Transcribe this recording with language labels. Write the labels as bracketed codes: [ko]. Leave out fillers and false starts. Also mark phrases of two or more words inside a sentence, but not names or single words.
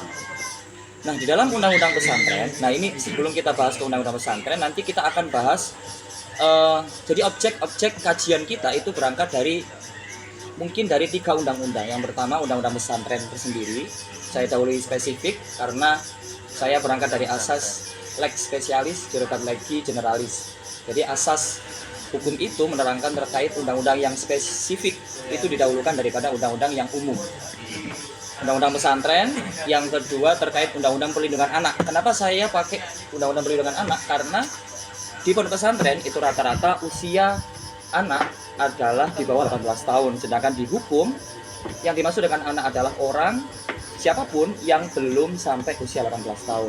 [id] Nah, di dalam undang-undang pesantren, nah ini sebelum kita bahas ke undang-undang pesantren, nanti kita akan bahas jadi objek-objek kajian kita itu berangkat dari mungkin dari 3 undang-undang. Yang pertama undang-undang pesantren tersendiri, saya dahului spesifik karena saya berangkat dari asas [la] lex specialis derogat legi generalis. [id] Jadi asas hukum itu menerangkan terkait undang-undang yang spesifik itu didahulukan daripada undang-undang yang umum. Undang-undang pesantren, yang kedua terkait undang-undang perlindungan anak. Kenapa saya pakai undang-undang perlindungan anak? Karena di pondok pesantren itu rata-rata usia anak adalah di bawah 18 tahun, sedangkan di hukum yang dimaksud dengan anak adalah orang siapapun yang belum sampai usia 18 tahun.